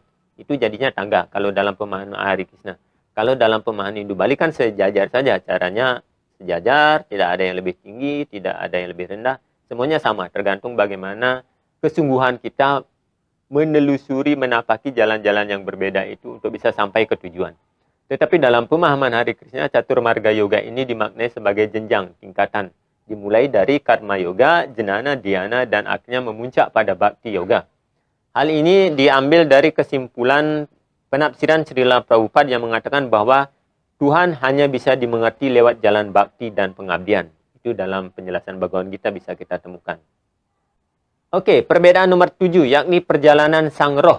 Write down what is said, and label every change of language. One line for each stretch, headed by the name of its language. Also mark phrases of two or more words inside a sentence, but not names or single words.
Indonesian: Itu jadinya tangga kalau dalam pemahaman Hari Krishna. Kalau dalam pemahaman Hindu Bali kan sejajar saja, caranya sejajar, tidak ada yang lebih tinggi, tidak ada yang lebih rendah, semuanya sama, tergantung bagaimana kesungguhan kita menelusuri, menapaki jalan-jalan yang berbeda itu untuk bisa sampai ke tujuan. Tetapi dalam pemahaman Hari Krishna, catur marga yoga ini dimaknai sebagai jenjang, tingkatan, dimulai dari karma yoga, jnana, dhyana, dan akhirnya memuncak pada bhakti yoga. Hal ini diambil dari kesimpulan penafsiran Srila Prabhupada yang mengatakan bahwa Tuhan hanya bisa dimengerti lewat jalan bakti dan pengabdian. Itu dalam penjelasan Bhagavad Gita bisa kita temukan. Oke, perbedaan nomor 7, yakni perjalanan sang roh.